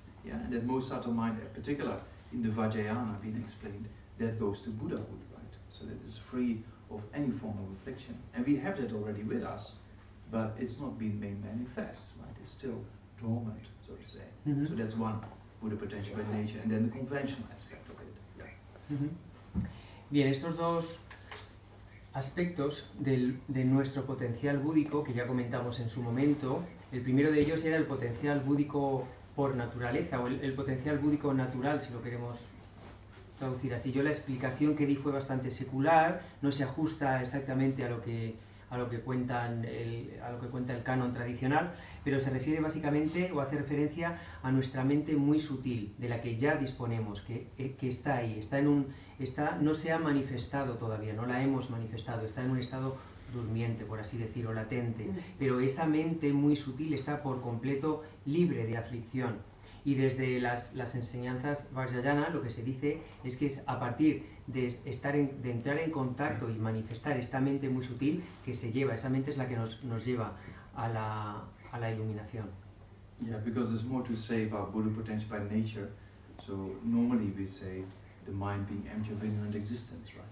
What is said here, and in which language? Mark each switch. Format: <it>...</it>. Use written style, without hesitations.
<en>Yeah, and that most subtle mind, in particular in the Vajrayana being explained, that goes to Buddhahood, right? So that is free of any form of affliction. And we have that already with us, but it's not been made manifest, right? It's still dormant, so to say. Mm-hmm. So that's one Buddha potential by nature, and then the conventional aspect of it. Yeah. Mm-hmm.</en> <es>Bien, estos dos aspectos de nuestro potencial búdico, que ya comentamos en su momento, el primero de ellos era el potencial búdico por naturaleza, o el potencial búdico natural, si lo queremos traducir así. Yo la explicación que di fue bastante secular, no se ajusta exactamente a lo que cuenta el canon tradicional, pero se refiere básicamente o hace referencia a nuestra mente muy sutil, de la que ya disponemos, que está ahí, no se ha manifestado todavía, no la hemos manifestado, está en un estado durmiente, por así decirlo, latente, pero esa mente muy sutil está por completo libre de aflicción. Y desde las enseñanzas Vajrayana lo que se dice es que es a partir de entrar en contacto y manifestar esta mente muy sutil que esa mente es la que nos lleva a la iluminación.</es> <en>Yeah, because there's more to say about Buddha potential by nature. So normally we say the mind being empty of inherent existence, right?</en>